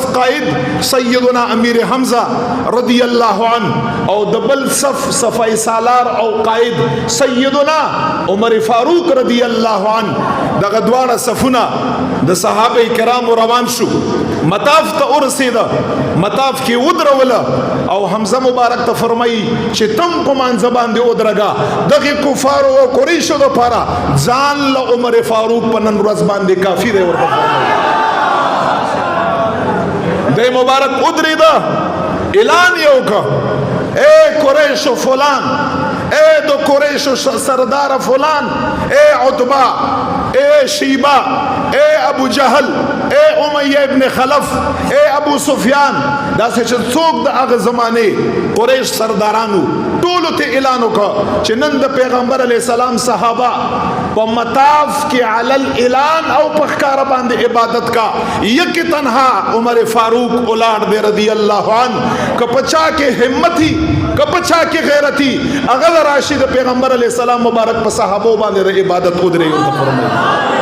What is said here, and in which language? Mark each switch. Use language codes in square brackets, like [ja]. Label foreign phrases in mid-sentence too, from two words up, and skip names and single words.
[ps] قائد سیدنا امیر حمزه [ar] رضی الله عنه [ps] او د بل صفای سالار او قائد سیدنا عمر فاروق [ar] رضی الله عنه [ps] دغه دواړه صفونه د صحابه کرام روان شو مطاف ته ورسېده مطاف کې ودروله او حمزه مبارک ته فرمایي چې تم په مانځه باندې ودرګه دغه کفارو او قریشو دپاره ځان له عمر فاروق په نن ورځ باندې کافي دی ورته فرمایي دی مبارک ودرېده اعلان یې وکړه اے قریشو فلان اے د قریشو سردار فلان اے عتبہ اے شیبہ اے ابو جہل اے امیہ ابن خلف اے ابو سفیان داسې چې څوک د هغه زمانې قریش سردارانو ټولو ته اعلان وکړه چې نن د پیغمبر [ar] علیه السلام [ps] صحابه په مطاف کې [ar] علی الاعلان [ps] او په ښکاره باندې عبادت کا یک تنها عمر فاروق ولاړ دی [ar] رضی الله عنه [ps] که په چا کې همت هي که په چا کې غیرت هي هغه راشي د پیغمبر [ar] علیه السلام [ps] مبارک په صحابو باندې د عبادت ودرېږي فرمایي